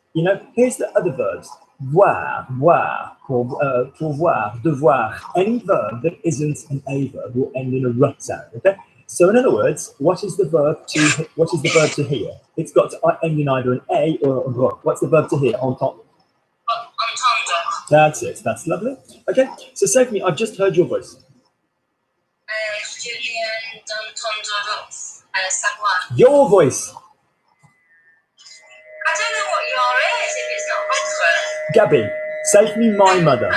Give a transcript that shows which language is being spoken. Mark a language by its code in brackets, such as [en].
[en] You know, here's the other verbs. Voir, pour voir, devoir. Any verb that isn't an A verb will end in a R sound, okay? So in other words, what is the verb to hear? It's got to end in either an A or a V. What's the verb to hear? Entendre. [fr] Entendre. [en] That's it. That's lovely. Okay. So say for me, I've just heard your voice. [fr] Je viens d'entendre sa voix. [en] Your voice. I don't know what your is if it's not votre. Gabby, say for me, my mother.